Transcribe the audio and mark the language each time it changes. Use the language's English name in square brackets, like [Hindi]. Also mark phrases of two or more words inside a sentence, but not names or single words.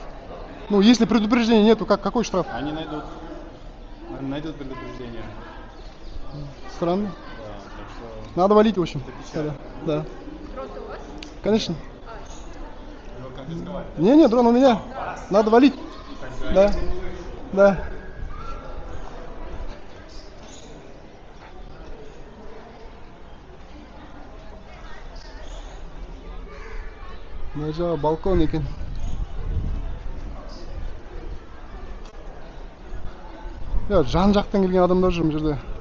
[Russian] Ну, если предупреждения нету, какой штраф? Они найдут предупреждение. Странно. Да, так что... Надо валить, в общем. Это печально. Да. Конечно. Его конфисковали. Не, дрон у меня. Надо валить. Да. Да. [Kazakh] Мына жағы балкон екен. Жан жақтан келген адамдар жүр мына жерде.